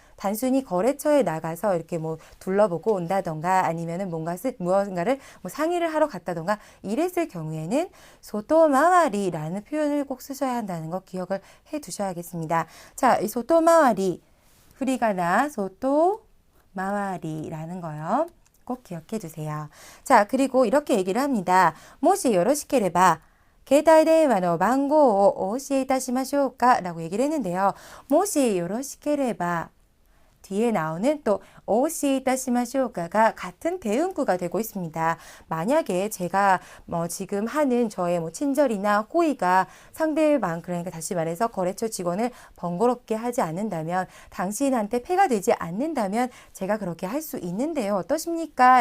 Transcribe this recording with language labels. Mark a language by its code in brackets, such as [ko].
[ko] 단순히 거래처에 나가서 이렇게 둘러보고 온다던가 아니면은 무언가를 상의를 하러 갔다던가 이랬을 경우에는 소토마와리라는 표현을 꼭 쓰셔야 한다는 거 기억을 해 두셔야겠습니다. 자, 이 소토마와리, 후리가나 소토마와리라는 거요. 꼭 기억해 주세요. 자, 그리고 이렇게 얘기를 합니다. [ja] 모시 요로시케레바携帯電話の番号をお教えいたしましょうか [ko] 라고 얘기를 했는데요. [ja] 모시 요로시케레바 [ko] 뒤에 나오는 또 오시이타시마시오카가 같은 대응구가 되고 있습니다. 만약에 제가 지금 하는 저의 친절이나 호의가 상대방, 그러니까 다시 말해서 거래처 직원을 번거롭게 하지 않는다면, 당신한테 폐가 되지 않는다면 제가 그렇게 할 수 있는데요. 어떠십니까?